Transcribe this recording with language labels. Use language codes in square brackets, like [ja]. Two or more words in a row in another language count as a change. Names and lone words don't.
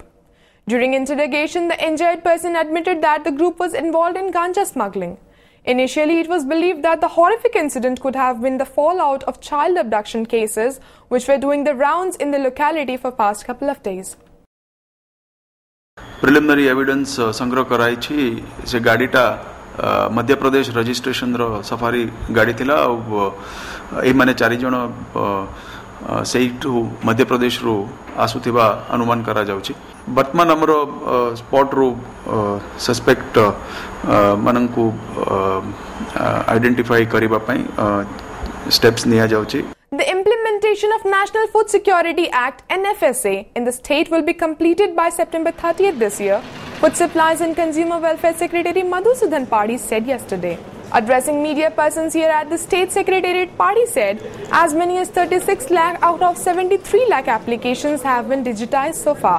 [en] During interrogation, the injured person admitted that the group was involved in ganja smuggling. Initially, it was believed that the horrific incident could have been the fallout of child abduction cases which were doing the rounds in the locality for past couple of days. Preliminary evidence [or] ସଂଗ୍ରହ କରାଯାଇ ସେ ଗାଡ଼ିଟା ମଧ୍ୟ ପ୍ରଦେଶ ରେଜିଷ୍ଟ୍ରେସନ ର ସଫାରି ଗାଡ଼ି ଥିଲା ଏ ମାନେ 4 ଜଣ ସେଇଟୁ ମଧ୍ୟ ପ୍ରଦେଶ ର ଆସୁଥିବା ଅନୁମାନ କରାଯାଉଛି ବର୍ତ୍ତମାନ ଆମର ସ୍ପଟ ର ସସପେକ୍ଟ ମାନଙ୍କୁ ଆଇଡେଣ୍ଟିଫାଇ କରିବା ପାଇଁ ଷ୍ଟେପ୍ସ ନିଆଯାଉଛି. [en] The implementation of National Food Security Act (NFSA) in the state will be completed by September 30th this year, Food Supplies and Consumer Welfare Secretary Madhusudan Padi said yesterday. Addressing media persons here at the State Secretariat, Padi said as many as 36 lakh out of 73 lakh applications have been digitized so far.